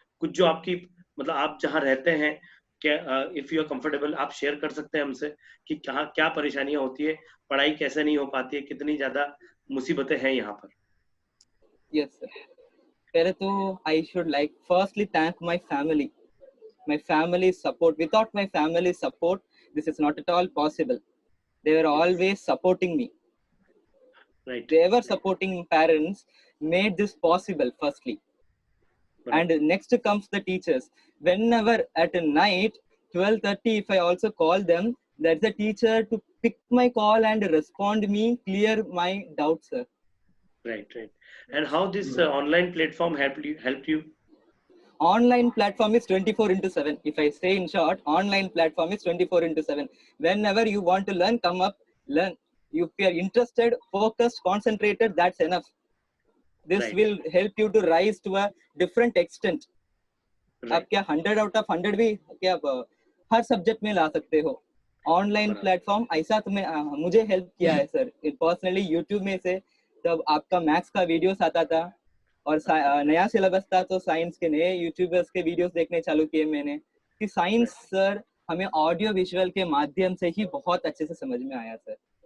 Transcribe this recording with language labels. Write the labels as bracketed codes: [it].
[hi] कुछ जो आपकी मतलब आप जहाँ रहते हैं, क्या [en] if you are comfortable [hi] आप शेयर कर सकते हैं हमसे कि कहाँ क्या परेशानियां होती है, पढ़ाई कैसे नहीं हो पाती है, कितनी ज्यादा मुसीबतें हैं यहाँ पर। [en] yes sir, [hi] पहले तो [en] I should like firstly thank my family, my family support. Without my family support, this is not at all possible. They were always supporting me. Right. They were supporting parents made this possible firstly. Right. And next comes the teachers. Whenever at night 12:30, if I also call them, that's the teacher to pick my call and respond me, clear my doubts, sir. Right. And how this online platform helped you? Online platform is 24/7. If I say in short, online platform is 24/7. Whenever you want to learn, come up, learn. If you are interested, focused, concentrated, that's enough. This Right. will help you to rise to a different extent. [hi] आप क्या [en] 100 out of 100 [hi] भी क्या हर subject में ला सकते हो। Online platform ऐसा तुम्हें मुझे हेल्प किया है सर पर्सनली। यूट्यूब में से जब आपका मैथ्स का वीडियोस आता था और नया सिलेबस था तो साइंस के नए यूट्यूबर्स के वीडियोस देखने चालू किए मैंने कि साइंस सर हमें ऑडियो विजुअल के माध्यम से ही बहुत अच्छे से समझ में आया सर।